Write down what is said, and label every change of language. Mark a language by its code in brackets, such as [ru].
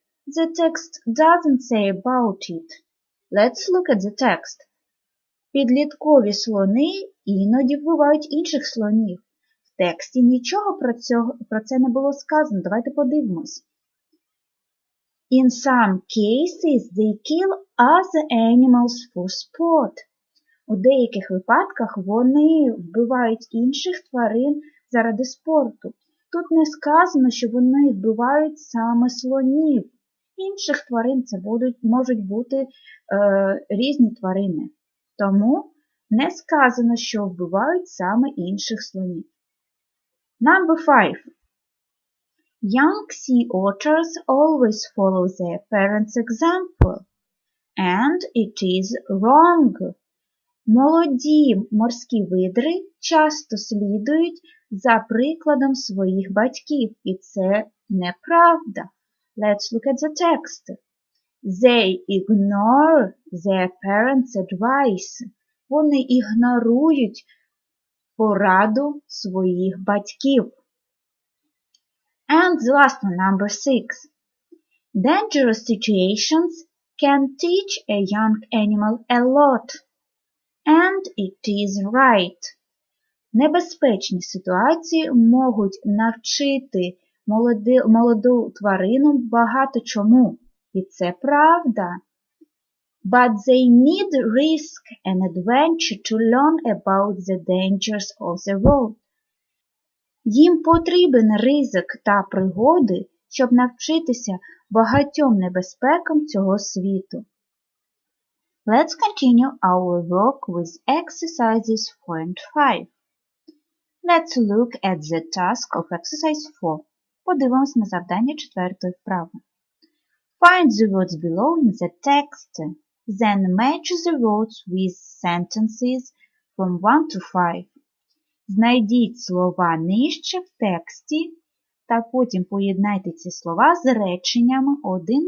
[en] The text doesn't say about it. Let's look at the text. [uk] Підліткові слони іноді вбивають інших слонів. В тексті нічого про це не було сказано. Давайте подивимось. [en] In some cases they kill other animals for sport. [uk] У деяких випадках вони вбивають інших тварин заради спорту. Тут не сказано, що вони вбивають саме слонів. Інших тварин це можуть бути різні тварини. Тому не сказано, що вбивають саме інших слонів. [en] Number 5. Young sea otters always follow their parents' example. And it is wrong. [uk] Молоді морські видри часто слідують за прикладом своїх батьків, і це неправда. [en] Let's look at the text. They ignore their parents' advice. [uk] Вони ігнорують пораду своїх батьків. [en] And the last one, number 6. Dangerous situations can teach a young animal a lot. And it is right. [uk] Небезпечні ситуації можуть навчити молоду тварину багато чому. І це правда. [en] But they need risk and adventure to learn about the dangers of the world. [uk] Їм потрібен ризик та пригоди, щоб навчитися багатьом небезпекам цього світу. [en] Let's continue our work with exercises 4 and 5. Let's look at the task of exercise 4. [uk] Подивимось на завдання 4-ї вправи. [en] Find the words below in the text. Then match the words with sentences from 1 to 5. [uk] Знайдіть слова нижче в тексті та потім поєднайте ці слова з реченнями 1-5.